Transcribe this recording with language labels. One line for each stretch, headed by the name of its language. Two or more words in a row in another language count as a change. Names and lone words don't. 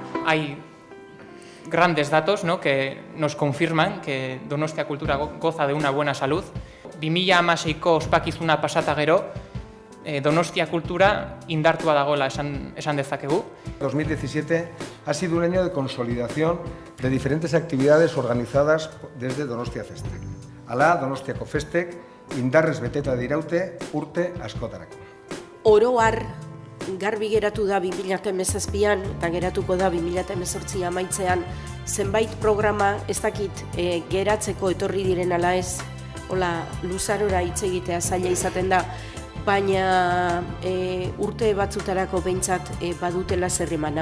Spanish: hay grandes datos, ¿no?, que nos confirman que Donostia Kultura goza de una buena salud.
Basque: 2016ko ospakizuna pasata gero, Donostia Kultura indartua dagoela esan dezakegu.
Spanish: 2017 ha sido un año de consolidación de diferentes actividades organizadas desde Donostia Festek.
Basque: Hala, Donostiako Festek indarrez beteta diraute urte askotarako. Oro har, garbi geratu da 2017an eta geratuko da 2018 amaitzean zenbait programa ez dakit geratzeko etorri diren ala ez, hola luzarora hitz egitea zaila izaten da, baina urte batzutarako behintzat badutela zerrimana.